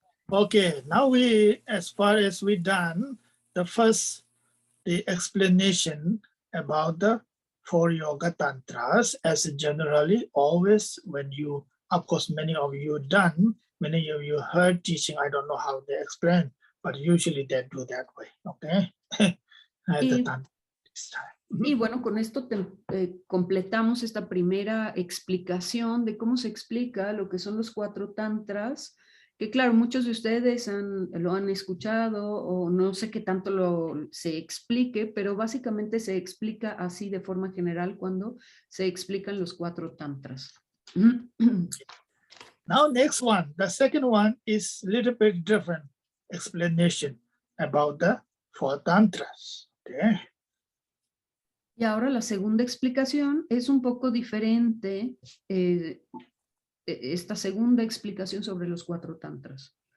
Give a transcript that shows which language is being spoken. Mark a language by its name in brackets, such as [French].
[English] Okay, now we, as far as we done, the explanation about the four yoga tantras, as generally always when you, of course, many of you done, many of you heard teaching, I don't know how they explain, but usually they do that way, okay? The tantra this time. [Spanish] Y bueno, con esto completamos esta primera explicación de cómo se explica lo que son los 4 tantras, que claro, muchos de ustedes lo han escuchado o no sé qué tanto se explique, pero básicamente se explica así de forma general cuando se explican los 4 tantras. [English] Now next one, the second one is a little bit different explanation about the 4 tantras, okay? [Spanish] Y ahora la segunda explicación es un poco diferente, esta segunda explicación sobre los 4 tantras.